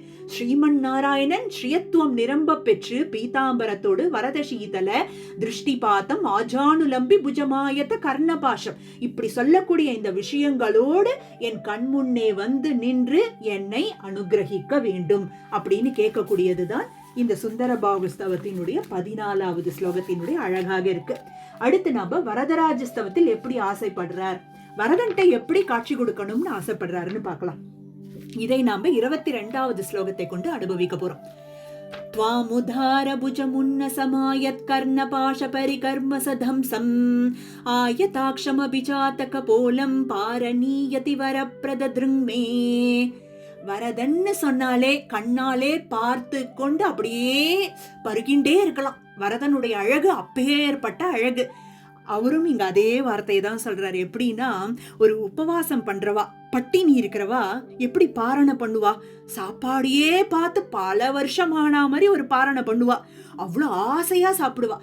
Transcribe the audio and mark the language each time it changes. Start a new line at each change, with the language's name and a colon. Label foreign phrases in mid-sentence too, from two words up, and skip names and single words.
Tamil: ஸ்ரீமன் நாராயணன் ஸ்ரீயத்துவம் நிரம்ப பெற்று பீதாம்பரத்தோடு
Sanskrit: वरद शीतल दृष्टि पादम् आजानुलम्बि भुजमायत्त कर्णपाशम्,
Tamil: இப்படி சொல்லக்கூடிய இந்த விஷயங்களோடு என் கண்முன்னே வந்து நின்று என்னை அனுகிரகிக்க வேண்டும் அப்படின்னு கேட்கக்கூடியதுதான் இந்த சுந்தரபாகு ஸ்தவத்தினுடைய 14வது ஸ்லோகத்தினுடைய அழகாக இருக்கு. அடுத்து நாம வரதராஜ ஸ்தவத்தில் எப்படி ஆசைப்படுறார், வரதன்ட்ட எப்படி காட்சி கொடுக்கணும்னு ஆசைப்படுறாருன்னு பார்க்கலாம். இதை நாம 22வது ஸ்லோகத்தை கொண்டு அனுபவிக்க போறோம்.
Sanskrit: त्वामुदार भुजमुन्नसमायत् कर्णपाश परिकर्मसधंसम् आयताक्षमभिजातकपोलं पारणीयति वरप्रददृङ्मे.
Tamil: வரதன்னு சொன்னாலே கண்ணாலே பார்த்து கொண்டு அப்படியே பருகின்றே இருக்கலாம். வரதனுடைய அழகு அப்பேற்பட்ட அழகு. அவரும் இங்க அதே வார்த்தையை தான் சொல்றாரு. எப்படின்னா, ஒரு உபவாசம் பண்றவா, பட்டினி இருக்கிறவா எப்படி பாரணை பண்ணுவா, சாப்பாடையே பார்த்து பல வருஷம் ஆனா மாதிரி ஒரு பாரணை பண்ணுவா, அவ்வளவு ஆசையா சாப்பிடுவா.